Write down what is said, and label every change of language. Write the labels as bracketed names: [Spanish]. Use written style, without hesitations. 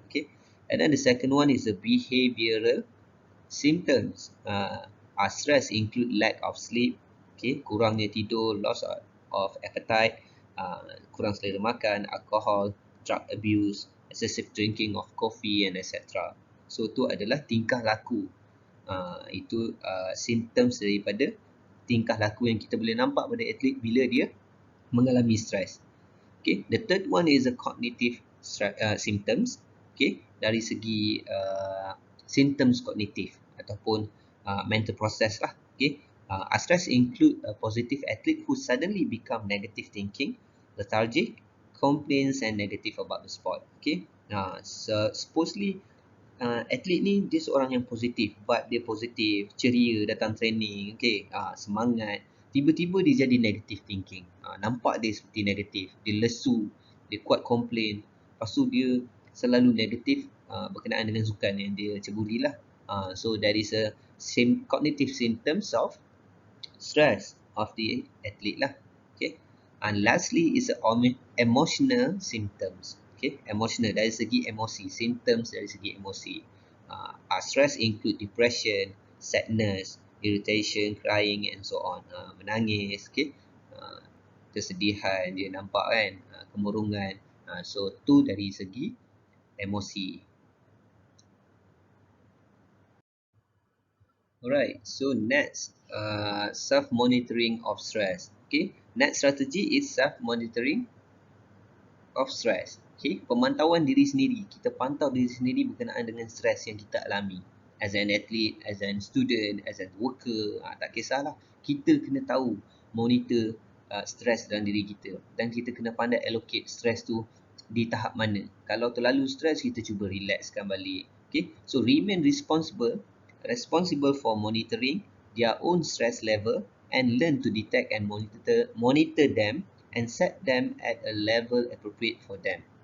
[English] Okay, and then the second one is the behavioral symptoms. Stress include lack of sleep, okay, [Malay] kurangnya tidur, [English] loss of appetite, [Malay] kurang selera makan, [English] alcohol, drug abuse, excessive drinking of coffee and etc. [Malay] So tu adalah tingkah laku. Itu symptoms daripada tingkah laku yang kita boleh nampak pada atlet bila dia mengalami stres. [English] Okay, the third one is the cognitive symptoms. [Malay] Okay, dari segi symptoms kognitif ataupun mental process lah. [English] Okay, stress include a positive athlete who suddenly become negative thinking, lethargic, complains and negative about the sport. [Malay] Okay, so supposedly atlet ni dia seorang yang positif, but dia positif, ceria datang training, okay, semangat, tiba-tiba dia jadi negative thinking. Nampak dia seperti negatif, dia lesu, dia kuat komplain, lepas tu dia selalu negatif berkenaan dengan sukan yang dia ceburi lah. [English] So there is a cognitive symptoms of stress of the athlete lah. Okay, and lastly is a emotional symptoms. [Malay] Okay, emotional dari segi emosi, symptoms dari segi emosi. [English] Stress include depression, sadness, irritation, crying and so on. [Malay] Menangis, okay, kesedihan dia nampak kan, kemurungan. So tu dari segi emosi. [English] Alright, so next, self-monitoring of stress. Okay, next strategy is self-monitoring of stress. [Malay] Okay, pemantauan diri sendiri. Kita pantau diri sendiri berkenaan dengan stres yang kita alami. [English] As an athlete, as an student, as a worker, [Malay] tak kisahlah. Kita kena tahu, monitor stres dalam diri kita. Dan kita kena pandai allocate stres tu di tahap mana. Kalau terlalu stres, kita cuba relaxkan balik. [English] Okay, so remain responsible for monitoring their own stress level and learn to detect and monitor them and set them at a level appropriate for them.